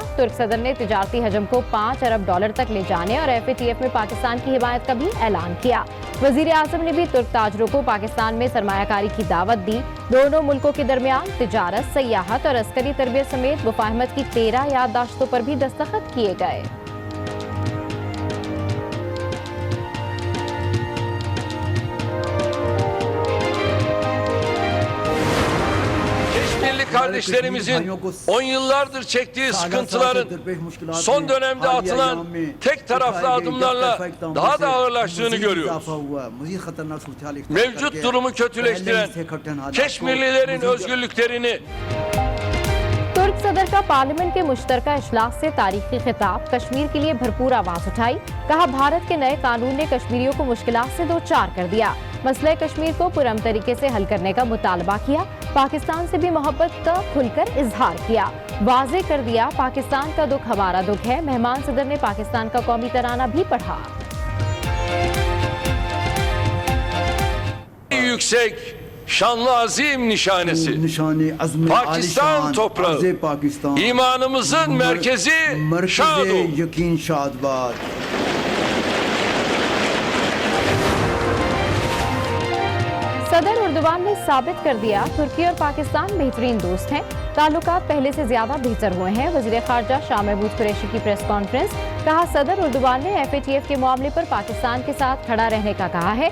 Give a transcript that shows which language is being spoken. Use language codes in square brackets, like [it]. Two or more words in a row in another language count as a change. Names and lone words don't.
[ur] ترک صدر نے تجارتی حجم کو $5 ارب تک لے جانے اور FATF میں پاکستان کی حمایت کا بھی اعلان کیا۔ وزیر اعظم نے بھی ترک تاجروں کو پاکستان میں سرمایہ کاری کی دعوت دی۔ دونوں ملکوں کے درمیان تجارت، سیاحت اور عسکری تربیت سمیت مفاہمت کی 13 یادداشتوں پر بھی دستخط کیے گئے۔ [tr] Kardeşlerimizin 10 yıllardır çektiği sıkıntıların son dönemde atılan tek taraflı adımlarla daha da ağırlaştığını görüyoruz. Mevcut durumu kötüleştiren Keşmirlilerin özgürlüklerini [ur] ترک صدر کا پارلیمنٹ کے مشترکہ اجلاس سے تاریخی خطاب۔ کشمیر کے لیے بھرپور آواز اٹھائی۔ کہا، بھارت کے نئے قانون نے کشمیریوں کو مشکلات سے دوچار کر دیا۔ مسئلہ کشمیر کو پرامن طریقے سے حل کرنے کا مطالبہ کیا۔ پاکستان سے بھی محبت کا کھل کر اظہار کیا۔ واضح کر دیا، پاکستان کا دکھ ہمارا دکھ ہے۔ مہمان صدر نے پاکستان کا قومی ترانہ بھی پڑھا۔ [tr] yüksek, şanlı azim nişanesi, Pakistan toprağı, imanımızın merkezi Şadol. [ur] صدر اردوان نے ثابت کر دیا، ترکی اور پاکستان بہترین دوست ہیں، تعلقات پہلے سے زیادہ بہتر ہوئے ہیں۔ وزیر خارجہ شاہ محمود قریشی کی پریس کانفرنس۔ کہا، صدر اردوان نے FATF کے معاملے پر پاکستان کے ساتھ کھڑا رہنے کا کہا ہے۔